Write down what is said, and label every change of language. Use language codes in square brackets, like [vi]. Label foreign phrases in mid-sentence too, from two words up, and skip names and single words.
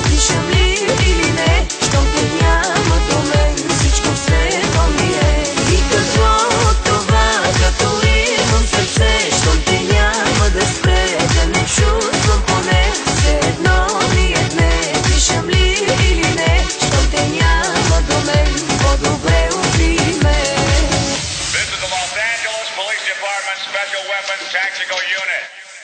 [bg] Дишам ли или не, щом те няма до мен, всичко все едно ми е. И какво от това, като имам сърце, щом те няма да спре, да не чувствам поне все едно ми е днес. Дишам ли или не, щом те няма до мен, по-добре убий ме. [en] This is the Los Angeles Police Department Special Weapons Tactical Unit.